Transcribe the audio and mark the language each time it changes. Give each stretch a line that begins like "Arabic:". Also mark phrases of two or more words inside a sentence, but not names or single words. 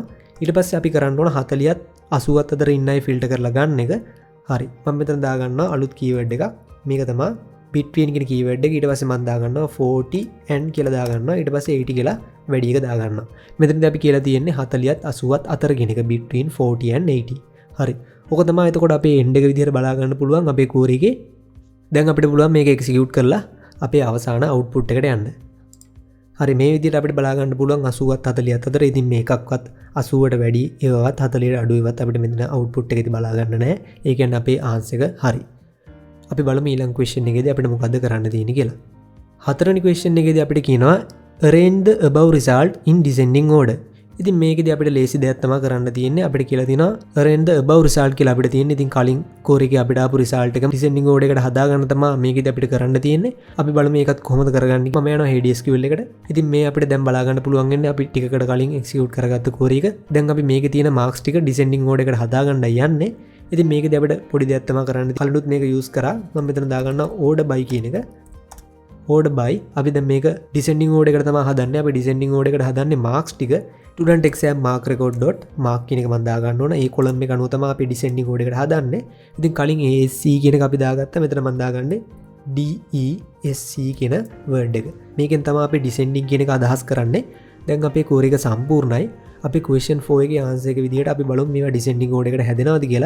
Sinhala: ඊට පස්සේ අපි කරන්න ඕන 40ත් 80ත් අතර ඉන්නයි filter කරලා ගන්න එක. හරි. මම මෙතන දාගන්නවා අලුත් keyword එකක්. මේක තමයි between කියන keyword එක. ඊට පස්සේ මම දාගන්නවා 40 and කියලා දාගන්නවා. ඊට පස්සේ 80 කියලා වැඩි එක දාගන්නවා. මෙතනදී අපි කියලා තියෙන්නේ 40ත් 80ත් අතර කියන එක
English: between 40 and 80.
Sinhala: හරි. ඕක තමයි එතකොට අපේ end එක විදිහට බලා ගන්න පුළුවන් අපේ query එකේ. දැන් අපිට පුළුවන් මේක execute කරලා අපේ අවසාන output එකට යන්න. හරි මේ විදිහට අපිට බලා ගන්න පුළුවන් 80ත් 40ත් අතර. ඉතින් මේකක්වත් 80ට වැඩි ඒවත් 40ට අඩු ඒවත් අපිට මෙතන output එකේදී බලා ගන්න නැහැ. ඒ කියන්නේ අපේ answer එක හරි. අපි බලමු ඊළඟ question එකේදී අපිට මොකද්ද කරන්න තියෙන්නේ කියලා. හතරවෙනි question එකේදී අපිට කියනවා
English: arrange the above result in descending order.
Sinhala: ඉතින් මේකෙදී අපිට ලේසි දෙයක් තමයි කරන්න තියෙන්නේ. අපිට කියලා තියෙනවා
English: arrange the above result
Sinhala: කියලා අපිට තියෙන්නේ. ඉතින් කලින් core එකේ අපිට ආපු result එක
English: descending order
Sinhala: එකට හදාගන්න තමයි මේකෙදී අපිට කරන්න තියෙන්නේ. අපි බලමු මේකත් කොහොමද කරගන්නේ. මම යනවා HDSQL එකට. ඉතින් මේ අපිට දැන් බලා ගන්න පුළුවන් වෙන්නේ අපි ටිකකට කලින් execute කරගත්ත core එක. දැන් අපි මේකේ තියෙන marks ටික
English: descending order
Sinhala: එකට හදාගන්නයි යන්නේ. ඉතින් මේකෙදී අපිට පොඩි දෙයක් තමයි කරන්න. කලිනුත් මේක use කරා. මම මෙතන දාගන්නවා
English: order by
Sinhala: කියන එක.
English: order by
Sinhala: අපි දැන් මේක
English: descending order
Sinhala: එකට තමයි හදන්නේ. අපි
English: descending order
Sinhala: එකට හදන්නේ marks ටික
English: student exam mark record dot mark
Sinhala: කියන එක මම දා ගන්න ඕන. ඒ column එක අනුව තමයි අපි
English: descending order
Sinhala: එකට හදන්නේ. ඉතින් කලින් ASC කියන එක අපි දාගත්තා. මෙතන මම දාගන්නේ DESC කියන word එක. මේකෙන් තමයි අපි descending කියන එක අදහස් කරන්නේ. දැන් අපේ core එක සම්පූර්ණයි. අපි question 4 එකේ answer එක විදිහට අපි බලමු මේවා
English: descending order
Sinhala: එකට හැදෙනවද කියලා.